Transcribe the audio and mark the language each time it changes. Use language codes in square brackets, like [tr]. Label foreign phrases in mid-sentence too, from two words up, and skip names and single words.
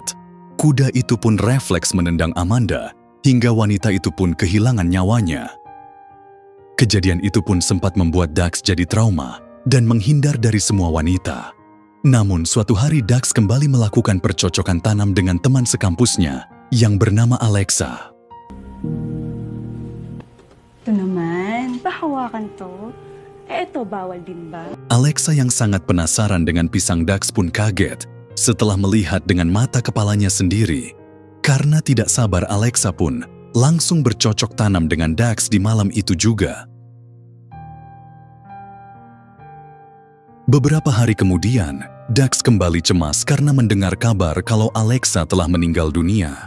[id] Kuda itu pun refleks menendang Amanda hingga wanita itu pun kehilangan nyawanya. Kejadian itu pun sempat membuat Dax jadi trauma dan menghindar dari semua wanita. Namun suatu hari Dax kembali melakukan percocokan tanam dengan teman sekampusnya yang bernama Alexa. [tl] Ito naman, pahawakan to. Ito bawal din ba? [id] Alexa yang sangat penasaran dengan pisang Dax pun kaget setelah melihat dengan mata kepalanya sendiri. Karena tidak sabar, Alexa pun langsung bercocok tanam dengan Dax di malam itu juga. Beberapa hari kemudian, Dax kembali cemas karena mendengar kabar kalau Alexa telah meninggal dunia.